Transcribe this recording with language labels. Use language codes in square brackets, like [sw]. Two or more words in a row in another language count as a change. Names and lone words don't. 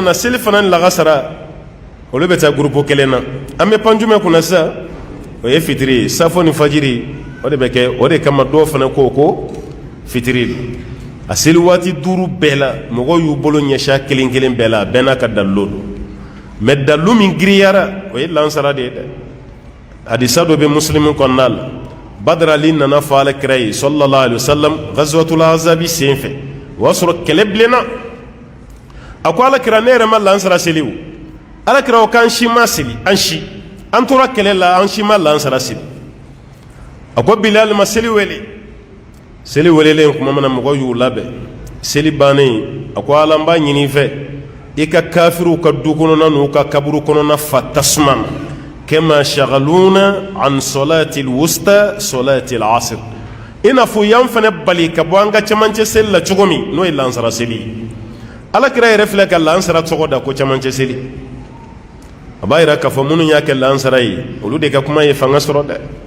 [bm] na seli fana ni lagasara olu bɛ taa groupe kelen na an bɛ pan jumɛn kunna sisan o ye fitiri ye safo ni fajiri o de bɛ kɛ o de kama dɔw fana ko fitiri don a seli waati 5 bɛɛ la mɔgɔw y'u bolo ɲɛsin kelen kelen bɛɛ la a bɛɛ n'a ka dalilu don mais dalilu min giriyara o ye lansara de ye dɛ hadisa dɔ bɛ muslimu kɔnɔna la badara ali nana fɔ alakira ye [ar] صلى الله عليه وسلم [bm] ghazwatul ahzab sen fɛ o y'a sɔrɔ kɛlɛ bilenna a ko alakira ne yɛrɛ ma lansara seli o alakira o k'an si ma seli an tora kɛlɛ la an si ma lansara seli a ko bilal ma seli welelen kuma mana mɔgɔw y'u labɛn seli bannen a ko ala n b'a ɲini i fɛ i ka kafiriw ka du kɔnɔna n'u ka kaburu kɔnɔna fa tasuma na kama [ar] شغلونا عن الصلاة الوسطى صلاة العصر [bm] i n'a fɔ y'an fana bali ka bɔ an ka cɛmancɛ seli la cogo min n'o ye lansara seli ye alakira yɛrɛ filɛ ka lansara tɔgɔ da ko cɛmancɛ seli a b'a yira k'a fɔ minnu y'a kɛ lansara ye olu de ka kuma ye fanga sɔrɔ dɛ